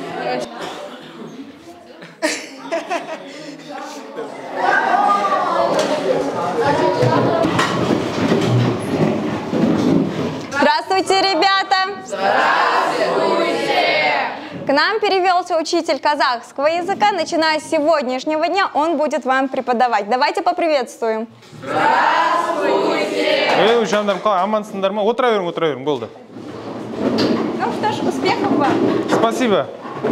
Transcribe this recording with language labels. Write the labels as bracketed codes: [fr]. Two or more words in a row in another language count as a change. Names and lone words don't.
[ru] Здравствуйте, ребята! Здравствуйте! К нам перевелся учитель казахского языка. Начиная с сегодняшнего дня он будет вам преподавать. Давайте поприветствуем. Здравствуйте! [kk] Жандарм, қалай, амансыңдар ма? Отыра берің, болды. [ru] Ну что ж, успехов вам! Спасибо.